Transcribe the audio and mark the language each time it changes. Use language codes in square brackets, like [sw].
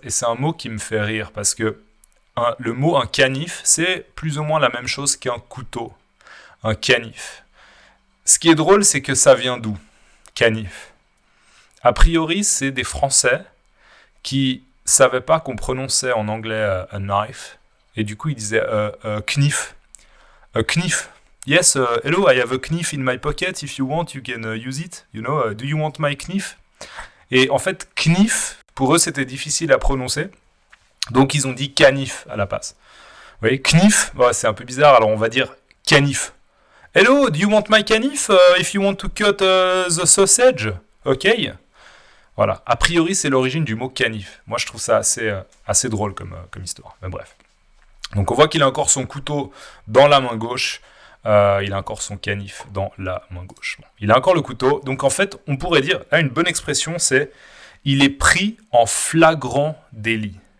[fr] Et c'est un mot qui me fait rire, parce que le mot un canif, c'est plus ou moins la même chose qu'un couteau. Un canif. Ce qui est drôle, c'est que ça vient d'où? Canif. A priori, c'est des Français qui savaient pas qu'on prononçait en anglais a knife, et du coup, ils disaient knif. Knif. [en] Yes, hello, I have a knife in my pocket. If you want, you can use it. You know, do you want my knife? [fr] Et en fait, knife, pour eux, c'était difficile à prononcer. Donc, ils ont dit canif à la place. Vous voyez, knife, c'est un peu bizarre, alors on va dire canif. [en] Hello, do you want my canif if you want to cut the sausage? [fr] Ok. Voilà. A priori, c'est l'origine du mot canif. Moi, je trouve ça assez drôle comme histoire. Mais bref. Donc, on voit qu'il a encore son couteau dans la main gauche. Il a encore son canif dans la main gauche. Bon, il a encore le couteau. Donc, en fait, on pourrait dire, une bonne expression, c'est il est pris en flagrant délit.